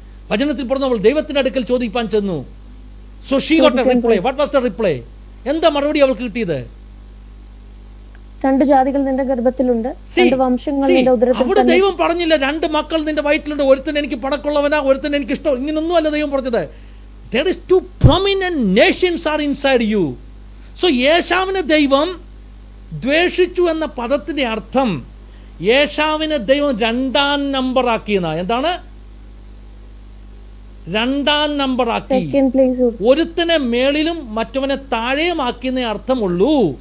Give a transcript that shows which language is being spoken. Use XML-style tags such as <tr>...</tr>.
<ml>വചനത്തിൽ പറഞ്ഞ അവൾ ദൈവത്തിൻ്റെ അടുക്കൽ ചോദിക്കാൻ ചെന്നു.</ml> <en>So she got a reply. What was the reply?</en> <ml>എന്താ മറുപടി അവൾക്ക് കിട്ടിയത്? രണ്ട് ജാതികൾ നിന്റെ ഗർഭത്തിലുണ്ട്, രണ്ട് വംശങ്ങൾ നിന്റെ ഉദരത്തിൽ. അവിടെ ദൈവം പറഞ്ഞില്ല രണ്ട് മക്കൾ നിന്റെ വയറ്റിലുണ്ട്, ഒരുത്തൻ എനിക്ക് പടക്കുള്ളവനാ, ഒരുത്തൻ എനിക്ക് ഇഷ്ടം. ഇങ്ങനൊന്നും അല്ല ദൈവം പറഞ്ഞത്.</ml> <en>There is two prominent nations are inside you.</en> <ml>So യേശാവിനെ ദൈവം ദ്വേഷിച്ചു എന്ന പദത്തിന്റെ അർത്ഥം യേശാവിനെ ദൈവം രണ്ടാം നമ്പർ ആക്കിയെന്നാ. എന്താണ്? രണ്ടാം നമ്പർ ആക്കി. ഒരുത്തനെ മേളിലും മറ്റവനെ താഴെയും ആക്കിയെന്നേ അർത്ഥമുള്ളൂ.</ml>